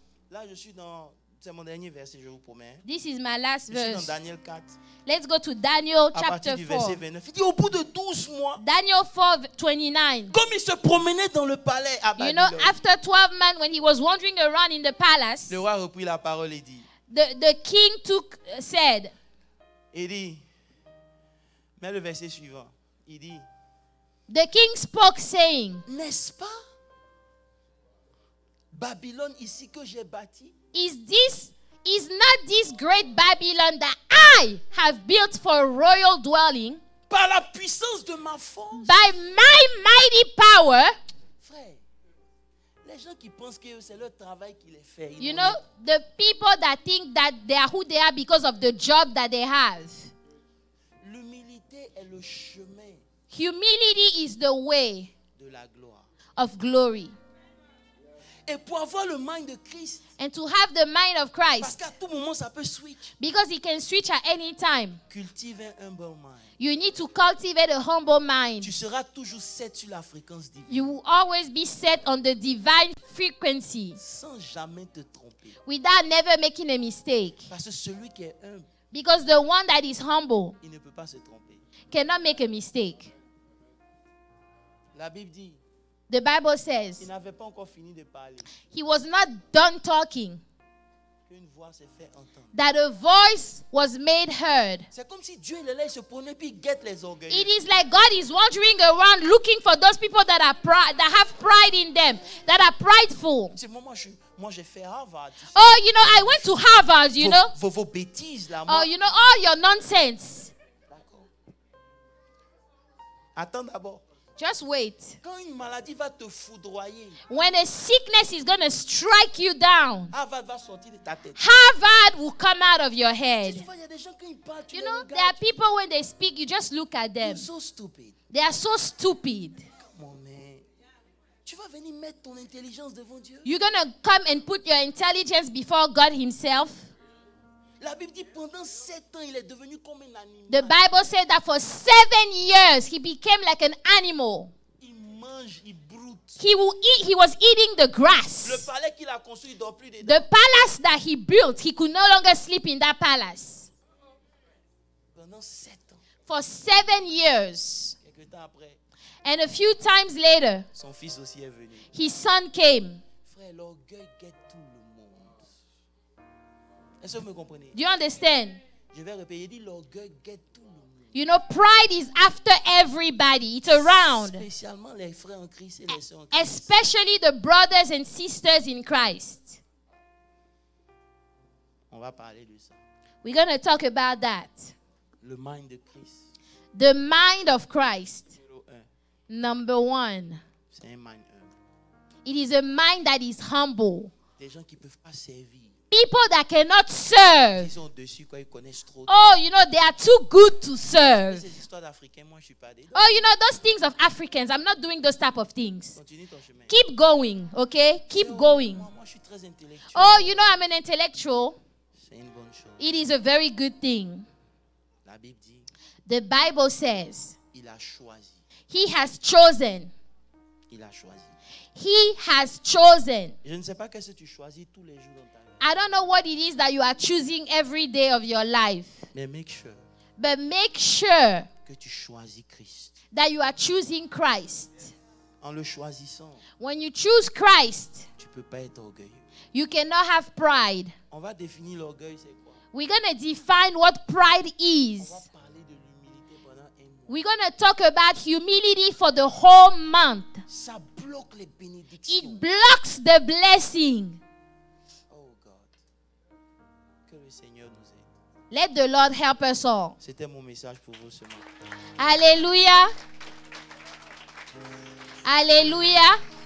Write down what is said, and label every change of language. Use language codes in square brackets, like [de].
[fr] là je suis dans, c'est mon dernier verset, je vous promets. [en] this is my last [fr] Je suis dans [en] verse. [fr] Daniel 4, [en] Let's go to Daniel [fr] à [en] chapter [fr] partir du verset [en] 4. [fr] 29. Il dit, au bout de 12 mois, [en] Daniel 4:29. [fr] comme il se promenait dans le palais à [en] You know, [fr] Babylone, [en] after 12 months, when he was wandering around in the palace, [fr] le roi reprit la parole et dit, [en] the king said, [fr] il dit, mais le verset suivant, il dit, [en] the king spoke saying, [fr] n'est-ce pas Babylone ici que j'ai bâti? [en] is not this great Babylon that I have built for a royal dwelling [fr] Par la puissance de ma force. [en] by my mighty power? [fr] Frère, les gens qui pensent que c'est leur travail qui les fait. [en] You know, the people that think that they are who they are because of the job that they have. [fr] L'humilité est le chemin [en] Humility is the way [fr] de la gloire. [en] of glory. [fr] Et pour avoir le mind de Christ, [en] And to have the mind of [fr] parce [en] Christ, [fr] qu'à tout moment ça peut switch. [en] because he can switch at any time, [fr] Cultive un humble mind. [en] you need to cultivate a humble mind. [fr] Tu seras toujours set sur la fréquence divine. [en] You will always be set on the divine frequency [fr] Sans jamais te tromper. [en] without never making a mistake. [fr] Parce que celui qui est humble, [en] Because the one that is humble [fr] il ne peut pas se tromper. [en] cannot make a mistake. [fr] La Bible dit, [en] The Bible [fr] il [en] says [fr] n'avait pas encore fini de parler. [en] he was not done talking, [fr] Qu'une voix s'est fait entendre. [en] that a voice was made heard. [fr] C'est comme si Dieu est là, il se prenait puis il guette les orgueils. [en] It is like God is wandering around looking for those people that are that have pride in them, that are prideful. [fr] C'est moi j'ai fait Harvard. [en] Oh, you know, I went to Harvard, you know. [fr] Vos bêtises là. Oh, Moi. [en] you know, all your nonsense. [fr] D'accord. Attends d'abord. [en] Just wait. [fr] Quand une maladie va te foudroyer, [en] When a sickness is going to strike you down, [fr] Harvard va sortir de ta tête. [en] Harvard will come out of your head. [fr] Tu vois, il y a des gens quand ils parlent, tu [en] You [fr] les [en] know, there [fr] regardes. [en] are people when they speak, you just look at them. You're so stupid. They are so stupid. Come on, man. [fr] Tu vas venir mettre ton intelligence devant Dieu. [en] You're going to come and put your intelligence before God himself. [fr] La Bible dit pendant 7 ans, il est devenu comme un animal. [en] The Bible said that for 7 years, he became like an animal. [fr] Il mange, il broute. [en] He was eating the [fr] Le [en] grass. [fr] palais qu'il a construit, il dort plus dedans. [en] The palace that he built, he could no longer sleep in that palace. [fr] Pendant 7 ans. [en] For 7 years. [fr] Quelques temps après, [en] And a few times later, [fr] son fils aussi est venu. [en] his son came. [fr] Frère, l'orgueil guette tout le monde. Est-ce que vous me comprenez? [en] Do you understand? [fr] Je vais répéter, il dit l'orgueil guette tout le monde. [en] You know, pride is after everybody. It's around. [fr] Spécialement les frères en Christ et les sœurs en Christ. [en] Especially the brothers and sisters in Christ. [fr] On va parler de ça. [en] We're going to talk about that. [fr] Le mind de Christ. [en] The mind of Christ. [fr] Numéro 1. [en] Number 1. [fr] C'est un mind humble. [en] It is a mind that is humble. [fr] Des gens qui ne peuvent pas servir. [en] People that cannot serve. [fr] Ils sont dessus quand ils connaissent trop. [en] Oh, you know, they are too good to serve. [fr] Ces histoires d'Africains, moi je suis pas dedans. [en] Oh, you know, those things of Africans. I'm not doing those type of things. [fr] Continue ton chemin. [en] Keep going, okay? Keep going. [fr] Moi je suis très intellectuel. [en] Oh, you know, I'm an intellectual. [fr] C'est une bonne chose. [en] It is a very good thing. [fr] La Bible dit, [en] The Bible says [fr] il a choisi. [en] he has chosen. [fr] Il a choisi. [en] He has chosen. [fr] Je ne sais pas qu'est-ce que tu choisis tous les jours dans ta vie. [en] I don't know what it is that you are choosing every day of your life, [fr] Mais [en] make sure but make sure [fr] que tu choisis Christ. [en] that you are choosing Christ. [fr] En le choisissant, [en] When you choose Christ, [fr] tu ne peux pas être orgueilleux. [en] you cannot have pride. [fr] On va définir l'orgueil, c'est quoi? [en] We're going to define what pride [fr] On [en] is. [fr] va parler de l'humilité pendant un [en] We're going to talk about humility for the whole month. [fr] Ça bloque les bénédictions. [en] It blocks the blessing. Oh God. [fr] Que le Seigneur nous aide. [en] Let the Lord help us all. [fr] C'était mon message pour vous ce matin. Alléluia. Alléluia.